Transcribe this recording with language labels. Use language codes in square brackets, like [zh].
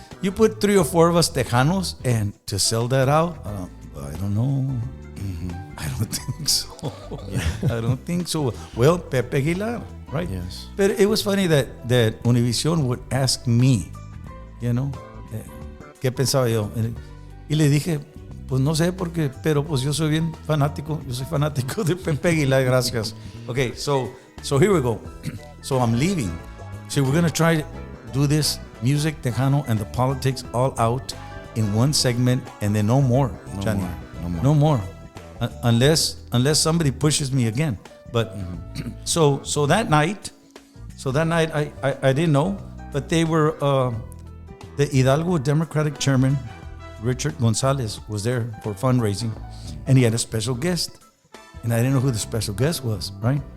[en] You put 3 or 4 of us Tejanos, and to sell that out, I don't know. I don't think so. I don't think so. Well, Pepe Aguilar, right? Yes. But it was funny that Univision would ask me, you know, ¿qué pensaba yo? [es] Y le dije, pues no sé porque, pero pues yo soy bien fanático. Yo soy fanático de Pepe Aguilar, gracias. [en] Okay, so here we go. So I'm leaving. So we're going to try to do this music, Tejano, and the politics all out in one segment, and then no more, Johnny. No more. Unless somebody pushes me again. But so that night I didn't know, but they were the Hidalgo Democratic Chairman Richard Gonzalez was there for fundraising, and he had a special guest, and I didn't know who the special guest was, right?